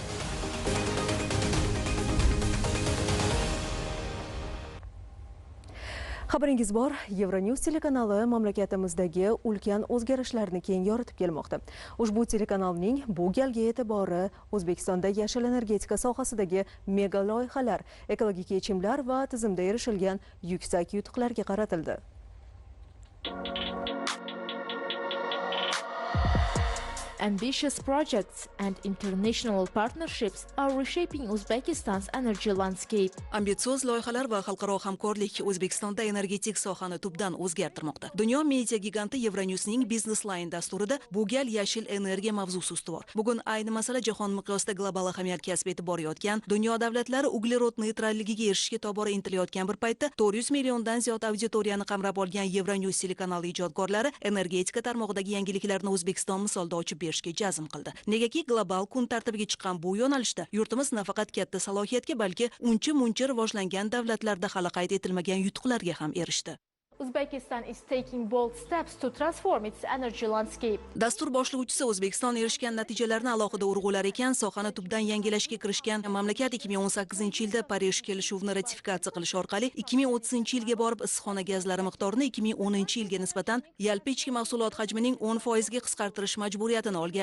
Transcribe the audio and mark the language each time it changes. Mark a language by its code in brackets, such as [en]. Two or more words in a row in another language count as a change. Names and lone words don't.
[uz] Xabaringiz bor, Euronews telekanali mamlakatimizdagi ulkan o'zgarishlarni keng yoritib kelmoqda. Ushbu telekanalning bu galgi e'tibori O'zbekistonda yashil energetika sohasidagi mega loyihalar, ekologik yechimlar va tizimda erishilgan yuksak yutuqlarga qaratildi. [en] Ambitious projects and international partnerships are reshaping Uzbekistan's energy landscape. [uz] Ambitsioz loyihalar va xalqaro hamkorlik O'zbekistonda energetik sohani tubdan o'zgartirmoqda. Dunyo media giganti Euronews'ning Business Line dasturida bu gal yashil energiya mavzusi ustuvor. Bugun ayni masala jahon miqyosida global ahamiyat kasb etib borayotgan, dunyo davlatlari uglerod neytralligiga erishishga tobora intilayotgan bir paytda 400 milliondan ziyod auditoriyani qamrab olgan Euronews telekanali ijodkorlari energetika tarmog'idagi yangiliklarni O'zbekiston misolida ochib jazm qildi. Negaki global kun tartibiga chiqqan bu yo'nalishda yurtimiz nafaqat katta salohiyatga, balki uncha-muncha rivojlangan davlatlarda hali qayd etilmagan yutuqlarga ham erishdi. [en] Uzbekistan is taking bold steps to transform its energy landscape. [uz] Dastur boshlovchisi O'zbekiston erishgan natijalarni alohida urg'ular ekan, sohani tubdan yangilashga kirishgan mamlakat 2018-yilda Parij kelishuvini ratifikatsiya qilish orqali 2030-yilga borib issiqxona gazlari miqdorini 2010-yilga nisbatan yalpi ichki mahsulot hajmining 10% ga qisqartirish majburiyatini olgan.